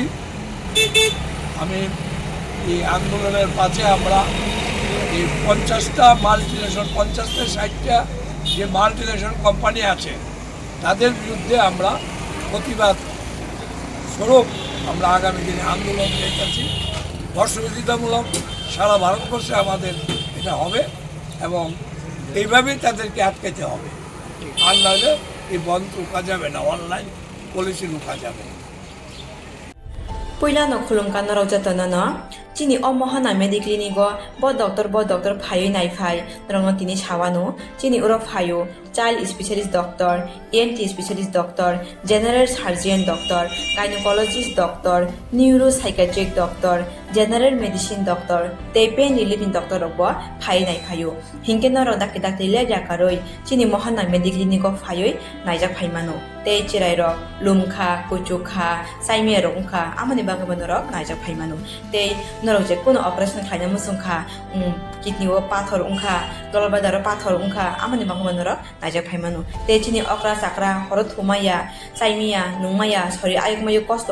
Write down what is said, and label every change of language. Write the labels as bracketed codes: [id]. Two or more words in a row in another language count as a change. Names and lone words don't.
[bn] আমি এই আন্দোলনের পাশে আমরা এই 50টা মাল্টিন্যাশনাল 50-60টা যে [en] multinational company [bn] আছে তাদের বিরুদ্ধে আমরা প্রতিবাদ স্বরূপ আমরা আগামী দিনে আন্দোলন দেখেছি। অসহযোগিতামূলক সারা ভারতবর্ষে আমাদের এটা হবে এবং এইভাবেই তাদেরকে আটকাতে হবে, আর নাহলে এই বন্ধ রোকা যাবে না, [en] online policy [bn] রোকা যাবে। [trp] Puilano khulumkan no rojatono no chini o mohana mediclinigo bo doctor phayo nai phai norong tini sawano chini uro phayo [en] child specialist doctor, ENT specialist doctor, general surgeon doctor, gynecologist doctor, neuropsychiatric doctor, general medicine doctor, [trp] te [en] pain relieving doctor [trp] robo phai nai phayo hingke no rodak dak tile jakaroi chini mohana mediclinigo phayo naijak phaimano te chirai rok lumkha kuchukha saimia rokha amani bangabano rok naijak phaimano te norok je kono operation khlaina musungkha kidney o pathor ungkha dolbadar pathor ungkha amani bangabano rok naijak phaimano te chini okra sakra horo thumaya saimia nungmaya sori ayukmayu kosto